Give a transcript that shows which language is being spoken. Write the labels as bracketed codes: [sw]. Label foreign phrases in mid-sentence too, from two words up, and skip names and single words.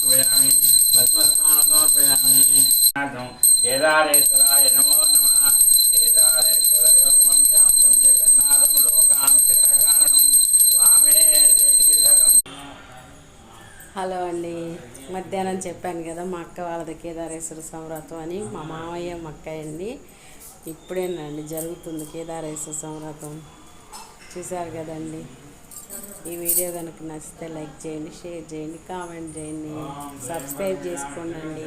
[sa] समर्पयामि केदारेश्वराय नमो नमः केदारेश्वरदेवं शान्तं जगन्नाथं लोकानुग्रहकारणं वामे शक्तिधरं. [te] హలో అండి, మధ్యాహ్నం చెప్పాను కదా మా అక్క వాళ్ళది కేదారేశ్వర సంవ్రతం అని. మా మామయ్య మా అక్కయ్య అండి. ఇప్పుడేనండి జరుగుతుంది కేదారేశ్వర సంవ్రతం. చూసారు కదండి. ఈ వీడియో కనుక నచ్చితే లైక్ చేయండి, షేర్ చేయండి, కామెంట్ చేయండి, సబ్స్క్రైబ్ చేసుకోండి.